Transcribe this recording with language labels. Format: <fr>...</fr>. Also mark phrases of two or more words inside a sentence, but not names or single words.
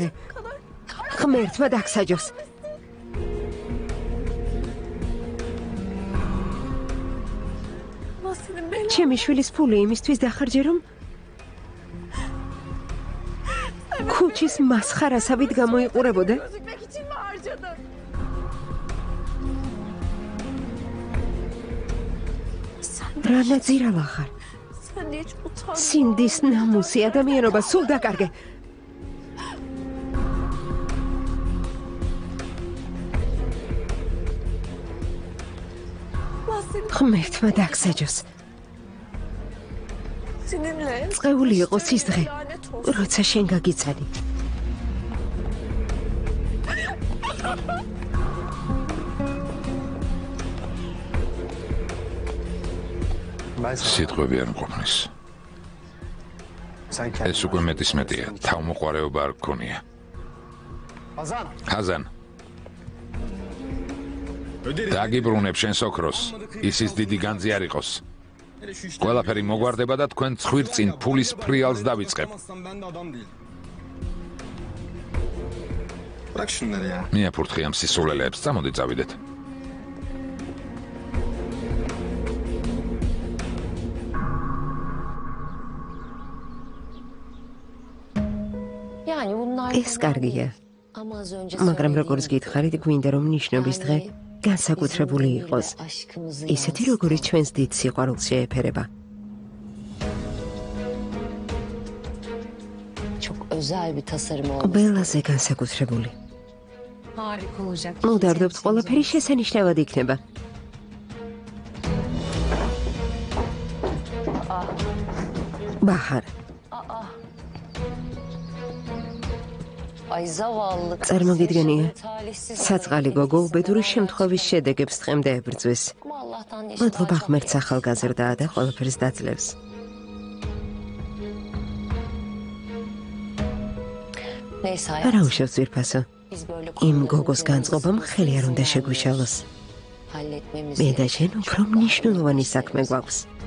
<ka>ღმერთმა დაგსაჯოს. ჩემი შვილის ფული იმისთვის დახარჯე, რომ ქუჩის მასხარასავით გამოიყურებოდა.</ka> <tr>Gözükmek için mi harcadın?</tr> <ka>რა ნაძირავა ხარ?</ka> <tr>Sen de hiç utanmıyorsun.</tr> <ka>სინდის ნამუსი ადამიანობა სულ დაკარგე.</ka> <tr>Allah seni</tr> <ka>ღმერთმა დაგსაჯოს.</ka> <tr>seninle.</tr> <ka>წყეული იყოს ის დღე,</ka> <tr>Lanet olsun.</tr> <ka>როცა შენ გაგიცანი. სიტყვები არ მყოფნის. ეს უკვე მეტის მეტია. თავმოყარეობა არ გქონია. ჰაზან. დაგიბრუნებ შენს ოქროს. ისის დიდი განძი არ იყოს. ყველაფერი მოგვარდება და თქვენ ცხვირწინ ფულის ფრიალს დავიწყებ.</ka> <tr>Bırak şunları ya.</tr> <ka>მიაფურთხი ამ სისულელეებს, წამოდი წავიდეთ.</ka> <tr>Yani bunlar</tr> <ka>ეს კარგია,</ka> <tr>ama az önce</tr> <ka>მაგრამ როგორც გითხარით, გვინდა რომ ნიშნობის დღე განსაკუთრებული იყოს. ისეთი როგორც ჩვენს დიდ სიყვარულს შეეფერება.</ka> <tr>çok özel bir tasarım oldu.</tr> <ka>ყველაზე განსაკუთრებული.</ka> <tr>Harika olacak.</tr> <ka>მოვდარდობთ ყველაფერი შესანიშნავად იქნება. ბაჰარ,</ka> <tr>Ay zavallı.</tr> <ka>წარმოგიდგენია,</ka> <tr>Talihsiz.</tr> <ka>საწყალი გოგო უბედური შემთხვევის შედეგებს დღემდე ებრძვის.</ka> <tr>Ama Allah'tan</tr> <ka>მადლობა ღმერთს ახალგაზრდაა და ყველაფერს დაძლევს.</ka> <tr>Neyse</tr> <ka>არა</ka> <tr>hayat.</tr> <ka>უშევს ძვირფასო.</ka> <tr>Biz böyle</tr> <ka>იმ</ka> <tr>konuları</tr> <ka>გოგოს</ka> <tr>böyle</tr> <ka>განწყობამ ხელი არ უნდა შეგვიშალოს.</ka> <tr>halletmemiz</tr> <ka>მე და</ka> <tr>gerekiyor.</tr> <ka>შენ უფრო მნიშვნელოვანი საქმე გვაქვს.</ka>